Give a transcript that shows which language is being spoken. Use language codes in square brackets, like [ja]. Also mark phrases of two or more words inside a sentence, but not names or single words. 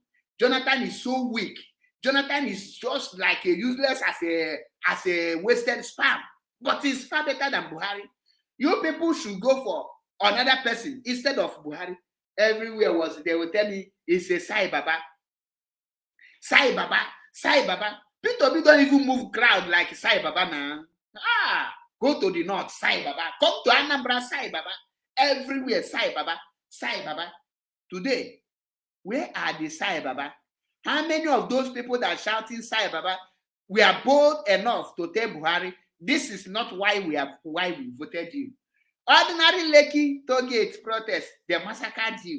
[en] Jonathan is so weak. Jonathan is just like a useless as a wasted sperm. But he's far better than Buhari. You people should go for another person instead of Buhari. Everywhere they will tell me, it's a [ha] Sai Baba. Sai Baba, Sai Baba. [en] Peter Obi don't even move crowd like [ha] Sai Baba [en] now. Go to the north, [ha] Sai Baba. [en] Come to Anambra, [ha] Sai Baba. [en] Everywhere, [ha] Sai Baba. Sai Baba. [en] Today, where are the [ha] Sai Baba? [en] How many of those people that are shouting [ha] Sai Baba [en] were bold enough to tell Buhari, this is not why we voted you? Ordinary Lekki Tollgate protest, they massacred you.